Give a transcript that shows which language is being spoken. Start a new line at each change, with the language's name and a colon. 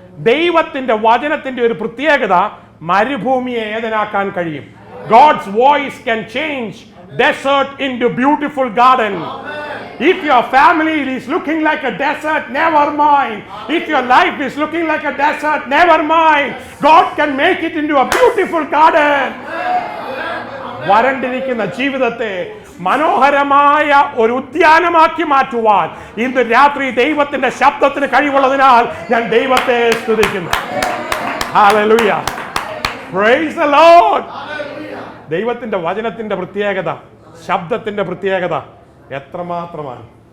Malayalam: ദൈവത്തിന്റെ വചനത്തിന്റെ ഒരു പ്രത്യേകത, മരുഭൂമിയെ ഏതനാക്കാൻ കഴിയും.
English: God's voice can change desert into beautiful garden. If your family is looking like a desert, never mind. If your life is looking like a desert, never mind. God can make it into a beautiful garden.
Malayalam: വരണ്ടിരിക്കുന്ന ജീവിതത്തെ മനോഹരമായ ഒരു ഉദ്യാനമാക്കി മാറ്റുവാൻ ഇന്ന് രാത്രി ദൈവത്തിന്റെ ശബ്ദത്തിന് കഴിവുള്ളതിനാൽ ഞാൻ ദൈവത്തെ സ്തുതിക്കുന്നു. Hallelujah, praise the Lord. ദൈവത്തിന്റെ വചനത്തിന്റെ പ്രത്യേകത, ശബ്ദത്തിന്റെ പ്രത്യേകത എത്രമാത്രമാണ്.